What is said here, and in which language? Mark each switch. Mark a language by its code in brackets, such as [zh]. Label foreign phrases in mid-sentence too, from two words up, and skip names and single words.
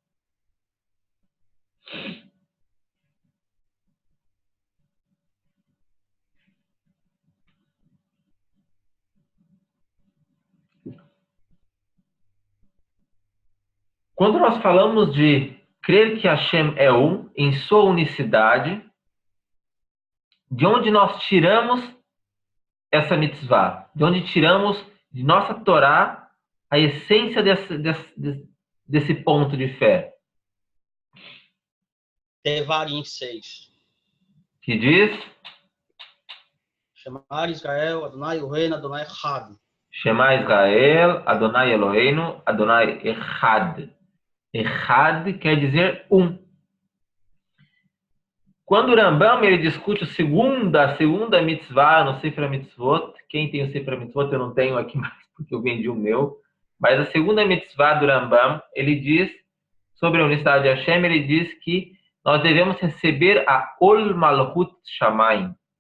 [pt] Quando nós falamos de crer que Hashem é um, em sua unicidade, de onde nós tiramos essa mitzvah? De onde tiramos de nossa Torá a essência desse ponto de fé? Devarim 6. Que diz? [he] שמע ישראל, ה' אלהינו, ה' אחד. שמע ישראל, ה' אלהינו, ה' אחד. [pt] Echad quer dizer um. Quando o Rambam ele discute a segunda mitzvah no Sefer Mitzvot, quem tem o Sefer Mitzvot eu não tenho aqui mais porque eu vendi o meu, mas a segunda mitzvah do Rambam, ele diz sobre a unicidade de Hashem, ele diz que nós devemos receber a [he] עול מלכות שמים.